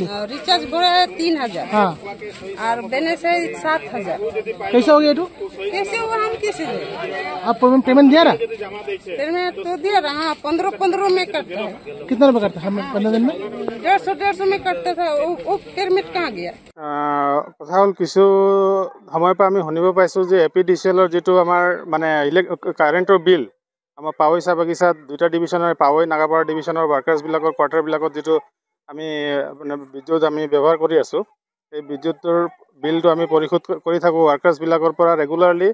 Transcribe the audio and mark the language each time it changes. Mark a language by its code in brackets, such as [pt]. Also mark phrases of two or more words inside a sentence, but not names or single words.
[hi] रिचार्ज बोला है 3000। हाँ और देने से 7000। कैसे हो गया तो? कैसे हुआ हम कैसे दे? आप पेमेंट दिया रहा? पेमेंट तो दिया रहा। 15 में कटता है। कितना रुपए करता है 15 दिन में? 150 में कटता था। वो पेमेंट कहाँ गया? [as] কথা হ'ল কিছু সময়ৰ পৰা আমি শুনিব পাইছোঁ যে APDCL যিটো আমাৰ মানে কাৰেণ্টৰ বিল আমাৰ পাৱৈ চাহ বাগিচাত দুটা ডিভিশ্যনৰ পাৱৈ নাগাপাৰা ডিভিশ্যনৰ ৱাৰ্কাৰ্ছবিলাকৰ কোৱাৰ্টাৰবিলাকত যিটো আমি মানে বিদ্যুৎ আমি ব্যৱহাৰ কৰি আছোঁ, সেই বিদ্যুতৰ বিলটো আমি পৰিশোধ কৰি থাকোঁ ৱাৰ্কাৰ্ছবিলাকৰ পৰা ৰেগুলাৰলি।